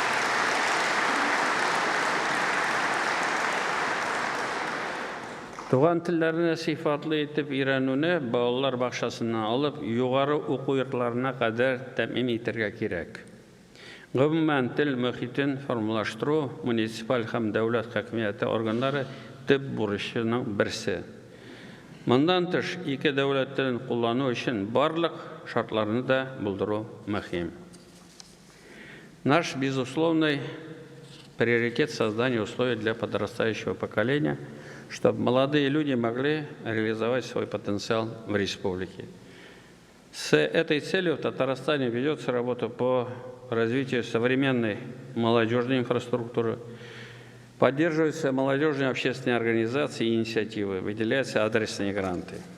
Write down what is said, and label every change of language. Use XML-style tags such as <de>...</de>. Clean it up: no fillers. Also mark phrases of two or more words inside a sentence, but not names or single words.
<tt>Туган телләрне сыйфатлы итеп өйрәнүне балалар бакчасыннан алып, югары уку йортларына кадәр тәэмин итәргә кирәк. Гомумән тел мөхитен формалаштыру муниципаль һәм дәүләт хакимияте органнары төп бурычының берсе. Мондан тыш, ике дәүләт телен куллану өчен барлык шартларны да булдыру мөһим.</tt> <ru>Наш безусловный приоритет создания условий для подрастающего поколения, чтобы молодые люди могли реализовать свой потенциал в республике. С этой целью в Татарстане ведется работа по развитию современной молодежной инфраструктуры, поддерживаются молодежные общественные организации и инициативы, выделяются адресные гранты.</ru>